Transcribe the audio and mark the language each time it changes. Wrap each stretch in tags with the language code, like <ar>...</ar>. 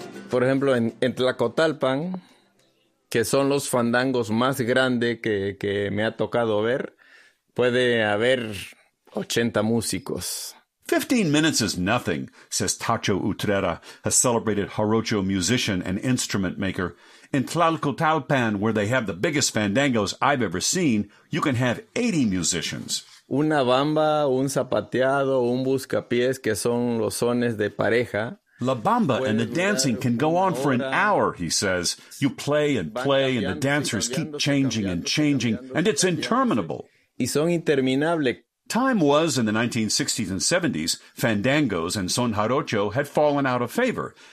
<es>Por ejemplo, en Tlacotalpan, que son los fandangos más grande que me ha tocado ver, puede haber 80 músicos.</es> <en>15 minutes is nothing, says Tacho Utrera, a celebrated jarocho musician and instrument maker. In Tlacotalpan, where they have the biggest fandangos I've ever seen, you can have 80 musicians.</en> <es>Una bamba, un zapateado, un buscapiés, que son los sones de pareja.</es> <en>La bamba and the dancing can go on for an hour, he says. You play and play, and the dancers keep changing and changing, and it's interminable.</en> <es>Y son interminables.</es> <en>Time was in the 1960s and 70s, fandangos and son jarocho had fallen out of favor.</en>